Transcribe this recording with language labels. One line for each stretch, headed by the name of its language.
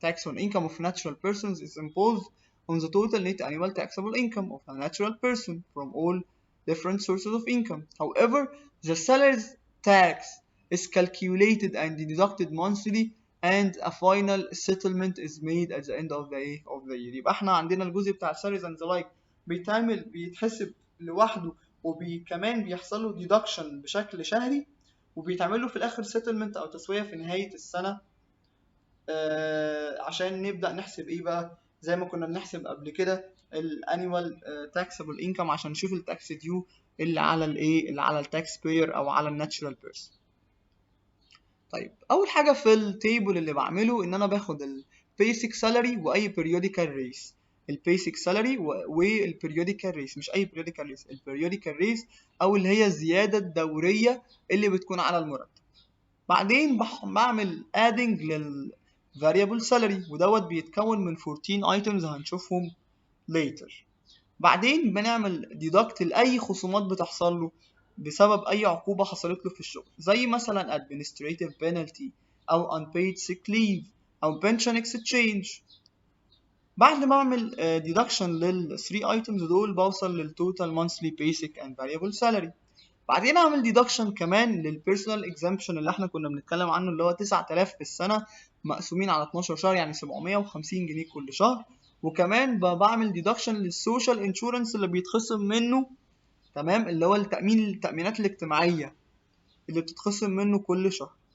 English: Tax on income of natural persons is imposed on the total net annual taxable income of a natural person from all different sources of income. However, the salaries tax is calculated and deducted monthly and a final settlement is made at the end of the year.
Arabic: يبقى احنا عندنا الجزء بتاع
English: salaries and the like
Arabic: بيتحسب لوحده وكمان بيحصل له deduction بشكل شهري وبيتعمل له في الاخر settlement او تسوية في نهاية السنة عشان نبدأ نحسب ايه بقى زي ما كنا بنحسب قبل كده الانيوال taxable income عشان نشوف التاكس ديو اللي على الايه اللي على التاكس بير او على الناتشورال بيرسون. طيب اول حاجه في التيبل اللي بعمله ان انا باخد البيسك سالاري واي بيريوديكال ريس. البيسك سالاري والبيريوديكال ريس، مش اي بيريوديكال ريس، البيريوديكال ريس او اللي هي الزياده الدوريه اللي بتكون على المرتب. بعدين بعمل adding لل variable salary ودوت بيتكون من 14 items هنشوفهم later. بعدين بنعمل deduct لأي خصومات بتحصل له بسبب أي عقوبة حصلت له في الشغل زي مثلا
English: administrative penalty
Arabic: أو
English: unpaid sick leave
Arabic: أو
English: pension exchange.
Arabic: بعد ما أعمل deduction لل 3 items دول بوصل لل
English: total monthly basic and variable salary.
Arabic: بعدين اعمل ديدكشن كمان للبيرسونال اكزامبشن اللي احنا كنا بنتكلم عنه اللي هو 9000 في السنه مقسومين على 12 شهر يعني 750 جنيه كل شهر. وكمان بعمل ديدكشن للسوشيال انشورنس اللي بيتخصم منه، تمام، اللي هو التامينات الاجتماعيه اللي بتتخصم منه كل شهر.